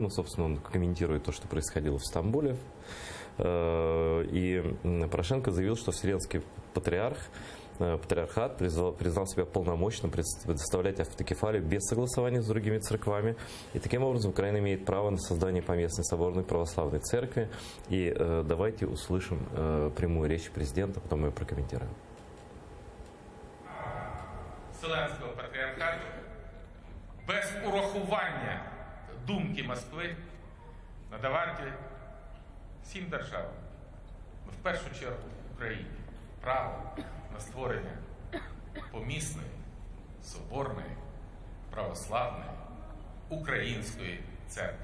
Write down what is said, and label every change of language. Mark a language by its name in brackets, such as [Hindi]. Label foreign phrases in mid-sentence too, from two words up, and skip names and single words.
[Russian] Ну, собственно, он комментирует то, что происходило в Стамбуле. И Порошенко заявил, что Вселенский патриархат признал себя полномочным предоставлять автокефалию без согласования с другими церквами. И таким образом Украина имеет право на создание поместной соборной православной церкви. И давайте услышим прямую речь президента, потом мы ее прокомментируем. [Ukrainian] Вселенського патріархату без урахування думки Москви надавати всім державам, в першу чергу Україні, право на створення помісної, соборної, православної, української церкви.